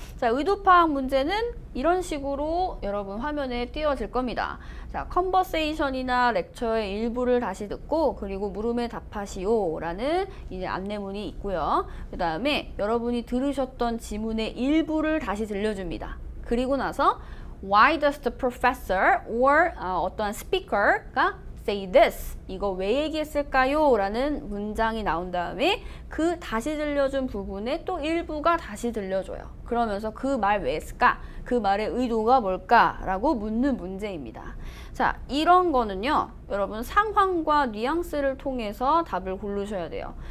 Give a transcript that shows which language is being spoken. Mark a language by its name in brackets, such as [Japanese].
[Korean] 자, 의도 파악 문제는 이런 식으로 여러분 화면에 띄워질 겁니다. 자, 컨버세이션이나 렉처의 일부를 다시 듣고 그리고 물음에 답하시오 라는 이제 안내문이 있고요. 그 다음에 여러분이 들으셨던 지문의 일부를 다시 들려줍니다. 그리고 나서 [English] Why does the professor or [Korean] 어떠한 [English] speaker가 say this? [Korean] 이거 왜 얘기했을까요? 라는 문장이 나온 다음에 그 다시 들려준 부분에 또 일부가 다시 들려줘요. 그러면서 그 말 왜 했을까? 그 말의 의도가 뭘까? 라고 묻는 문제입니다. 자, 이런 거는요, 여러분 상황과 뉘앙스를 통해서 답을 고르셔야 돼요.